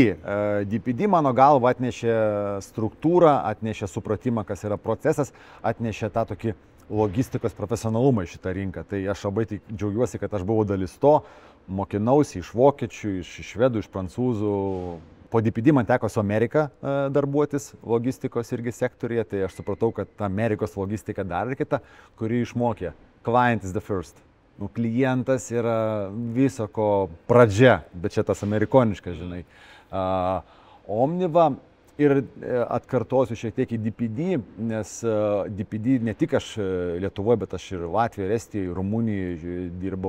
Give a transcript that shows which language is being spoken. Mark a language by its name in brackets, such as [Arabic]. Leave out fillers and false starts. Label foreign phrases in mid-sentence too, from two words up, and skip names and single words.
[Lithuanian] DPD mano galva atnešė struktūrą, atnešė supratimą, kas yra procesas, atnešė tą tokį logistikos profesionalumą į šitą rinką. Tai aš labai džiaugiuosi, kad aš buvau dalis to, mokinausi iš vokiečių, iš švedų, iš prancūzų. Po DPD man teko su Amerika darbuotis logistikos irgi sektorija, tai aš supratau, kad ta Amerikos logistika dar ir kita, kuri išmokė. [English] Client is the first. [Lithuanian] Klientas yra viso ko pradžia, bet čia tas amerikoniškas, žinai. Omniva ir atkartosiu šiek tiek į DPD, nes DPD ne tik aš Lietuvoje, bet aš ir Latvijoje, Estijoje, Rumunijoje dirbau.